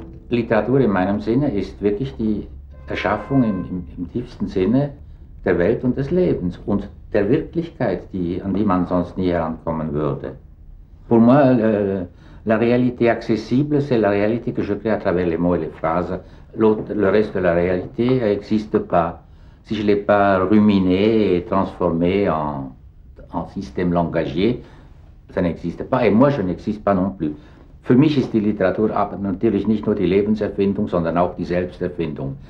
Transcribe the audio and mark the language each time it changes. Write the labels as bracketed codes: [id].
[de] Literatur in meinem Sinne ist wirklich die Erschaffung im tiefsten Sinne der Welt und des Lebens und der Wirklichkeit, an die man sonst nie herankommen würde. [fr] Pour moi, la réalité accessible, c'est la réalité que je crée à travers les mots et les phrases. Le reste de la réalité n'existe pas. Si je ne l'ai pas ruminé et transformé en système langagier, ça n'existe pas. Et moi, je n'existe pas non plus. [de] Für mich ist die Literatur aber natürlich nicht nur die Lebenserfindung, sondern auch die Selbsterfindung.